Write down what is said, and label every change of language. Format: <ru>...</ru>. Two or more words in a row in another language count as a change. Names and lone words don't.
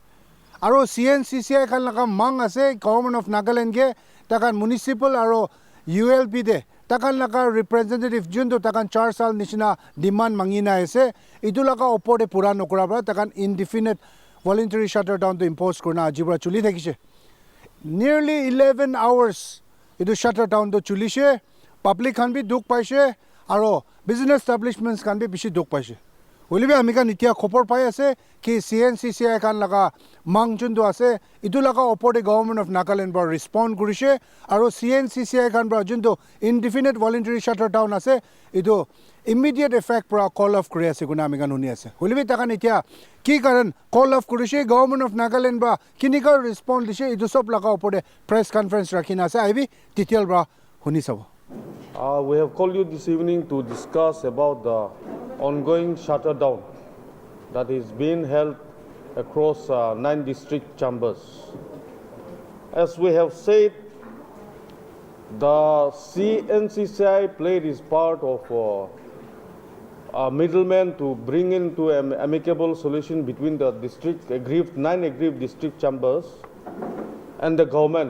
<nag>Aro CNCCI kan laka mang ase government of Nagaland ke takan municipal aro ULB de takan laka representative junto takan 4 saal nishina demand mangina ase itu laka opode pura nokura bra takan</nag> <en>indefinite voluntary shutterdown</en> <nag>to impose korna ajibra chuli thakise.</nag> <en>Nearly 11 hours</en> <nag>itu shutterdown to chulishe, public kan bi duk paise aro</nag> <en>business establishments</en> <nag>kan bi bishi duk paise. Hoilibe amika nitia khopor pai ase ki CNCCI kan laga mang jundu ase itu laga opode government of Nagaland bra respond kurise aro CNCCI kan bra jundu</nag> <en>indefinite voluntary shutterdown</en> <nag>ase itu</nag> <en>immediate effect</en> <nag>bra</nag> <en>call off</en> <nag>kuri ase guna amika nuni ase. Hoilibe taka nitia ki karan</nag> <en>call off</en> <nag>kurise government of Nagaland bra kinika respond dise itu sob laga opode</nag> <en>press conference</en> <nag>rakhina ase aibi detail bra huni sabo.</nag> <en>We have called you this evening to discuss about the ongoing shutterdown that is being held across 9 district chambers. As we have said, the CNCCI played its part of a middleman to bring into an amicable solution between the 9 aggrieved district chambers and the government.</en>